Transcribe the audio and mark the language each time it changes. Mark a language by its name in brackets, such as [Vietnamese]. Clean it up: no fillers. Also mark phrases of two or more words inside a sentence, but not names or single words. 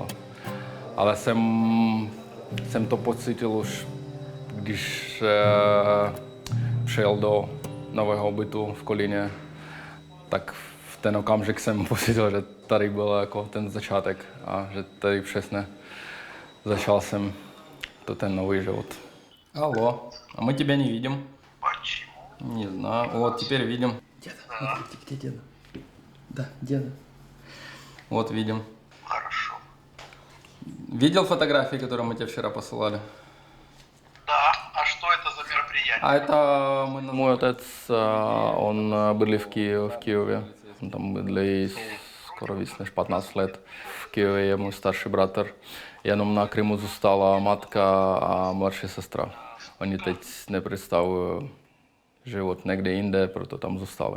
[Czech] Ale jsem to pocítil už, když přijel do nového bytu v Kolíně, tak v ten okamžik jsem pocítil, že tady byl jako ten začátek a že tady přesně začal jsem ten nový život. [Russian] Алло, а мы тебя не видим. Почему? Не знаю, вот теперь видим. Деда, смотрите, где деда? Да, деда. Вот видим. Хорошо. Видел фотографии, которые мы тебе вчера посылали? Да, а что это за мероприятие? [Czech] A это můj otec, on bydlí v Kyjevě. On tam bydlí skoro víc než 15 let. V Kyjevě je můj starší bratr. Jenom na Krymu zůstala matka a mladší sestra. Oni teď nepředstavují život někde jinde, proto tam zůstali.